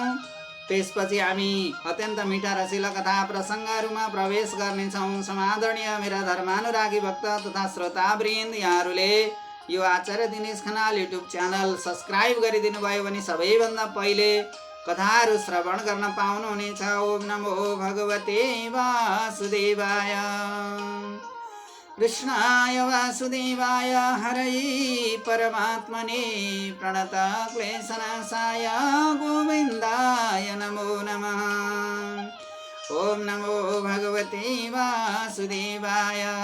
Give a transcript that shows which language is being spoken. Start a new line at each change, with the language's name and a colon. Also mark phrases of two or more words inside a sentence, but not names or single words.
Nepali: त्यसपछि हामी अत्यन्त मिठा रसिला कथा प्रसङ्गहरूमा प्रवेश गर्नेछौँ। समादरणीय मेरा धर्मानुरागी भक्त तथा श्रोतावृन्द, यहाँहरूले यो आचार्य दिनेश खनाल
English: YouTube channel
Nepali: सब्सक्राइब गरिदिनु भयो भने सबैभन्दा पहिले कथाहरू श्रवण गर्न पाउनुहुनेछ।
Sanskrit: ओम नमो भगवते वासुदेवाय। कृष्णाय वासुदेवाय हरये परमात्मने प्रणत क्लेशनाशाय गोविन्दाय नमो नमः। ओम नमो भगवते वासुदेवाय।